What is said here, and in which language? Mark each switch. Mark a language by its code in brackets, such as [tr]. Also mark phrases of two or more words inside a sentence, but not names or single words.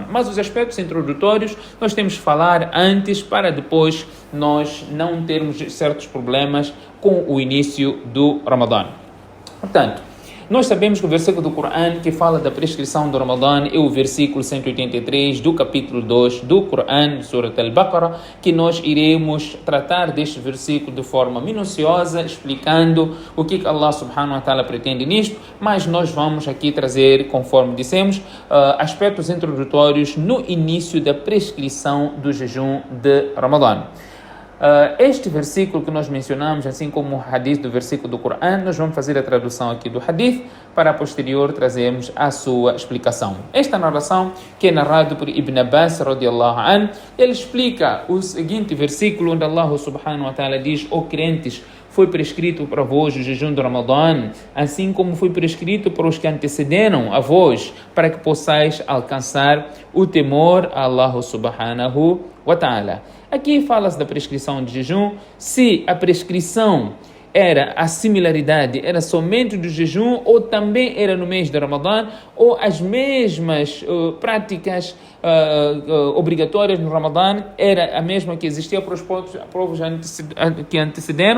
[pt] Mas os aspectos introdutórios nós temos que falar antes para depois nós não termos certos problemas com o início do Ramadã. Portanto, nós sabemos que o versículo do Corão que fala da prescrição do Ramadã é o versículo 183 do capítulo 2 do Corão, Surat Al-Baqarah, que nós iremos tratar deste versículo de forma minuciosa, explicando o que Allah [ar] سبحانه وتعالى [pt] pretende nisto, mas nós vamos aqui trazer, conforme dissemos, aspectos introdutórios no início da prescrição do jejum de Ramadã. Este versículo que nós mencionamos, assim como o hadith do versículo do Corão, nós vamos fazer a tradução aqui do hadith para a posterior trazermos a sua explicação. Esta narração, que é narrada por Ibn Abbas [ar] رضي الله عنه, [pt] ele explica o seguinte versículo onde Allah [ar] سبحانه وتعالى [pt] diz: ó crentes, foi prescrito para vós o jejum do Ramadã, assim como foi prescrito para os que antecederam a vós, para que possais alcançar o temor a Allah [ar] سبحانه وتعالى. [pt] Aqui fala-se da prescrição de jejum. Se a prescrição era a similaridade, era somente do jejum, ou também era no mês de Ramadã, ou as mesmas práticas obrigatórias no Ramadã era a mesma que existia para os povos que antecederam.